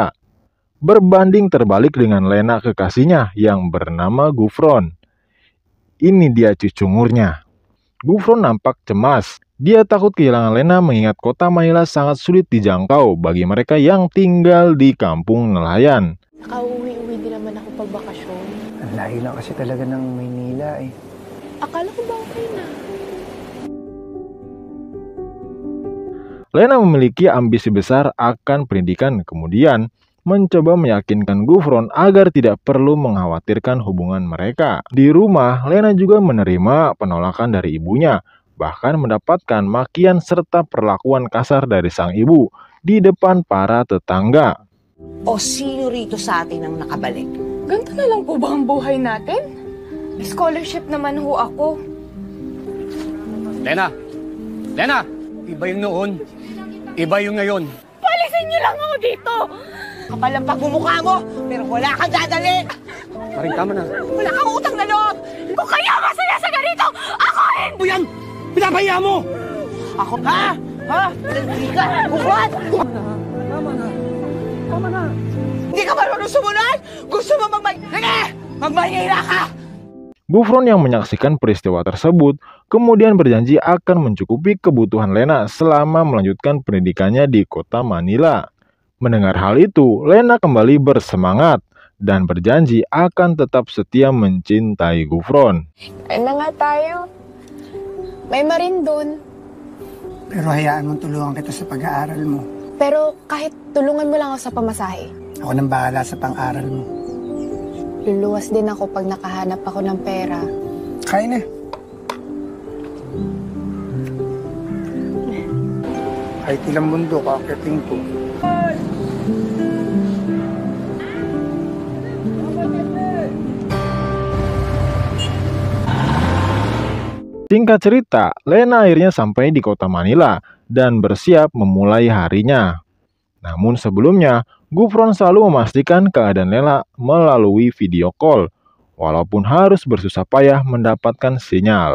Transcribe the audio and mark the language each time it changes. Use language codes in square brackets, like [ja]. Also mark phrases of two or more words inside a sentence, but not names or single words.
[id] Berbanding terbalik dengan Lena kekasihnya yang bernama Gufron. Ini dia cucungurnya. Gufron nampak cemas. Dia takut kehilangan Lena mengingat kota Manila sangat sulit dijangkau bagi mereka yang tinggal di kampung nelayan. [tl] Nakauwi-uwi din naman ako pagbakasyon. Ang layo lang kasi talaga ng Maynila eh. Akala ko ba okay na? [id] Lena memiliki ambisi besar akan pendidikan, kemudian mencoba meyakinkan Gufron agar tidak perlu mengkhawatirkan hubungan mereka. Di rumah, Lena juga menerima penolakan dari ibunya, bahkan mendapatkan makian serta perlakuan kasar dari sang ibu di depan para tetangga. [tl] O sino rito sa atin ang nakabalik? Ganito na lang po ba ang buhay natin? Scholarship naman ho ako. Lena! Lena! Iba yung noon. Iba yung ngayon. Palisin niyo lang ako dito! Kapal ang pagmumukha mo, pero wala kang dadali! Paring, tama na. Wala kang utang na loob! Kung kayo masaya sa ganito, ako rin! O yan! Pinapahiya mo! Ako, ha? Ha? Hindi ka! Buwan! Tama na, tama na, tama na. Hindi ka marunong sumunod? Gusto mo magmahinira ka! [id] Gufron yang menyaksikan peristiwa tersebut kemudian berjanji akan mencukupi kebutuhan Lena selama melanjutkan pendidikannya di kota Manila. Mendengar hal itu, Lena kembali bersemangat dan berjanji akan tetap setia mencintai Gufron. [tl] Kain na nga tayo. May marin dun. Pero hayaan mong tulungan kita sa pag-aaral mo. Pero kahit tulungan mo lang ako sa pamasahe. Ako nang bahala sa pang-aral mo. Luluwas din ako pag nakahanap ako ng pera. Kain na. Kahit ilang bundok, akiting ko. [id] Singkat cerita, Lena akhirnya sampai di kota Manila dan bersiap memulai harinya. Namun sebelumnya, Gufron selalu memastikan keadaan Lena melalui [en] video call, [id] walaupun harus bersusah payah mendapatkan sinyal.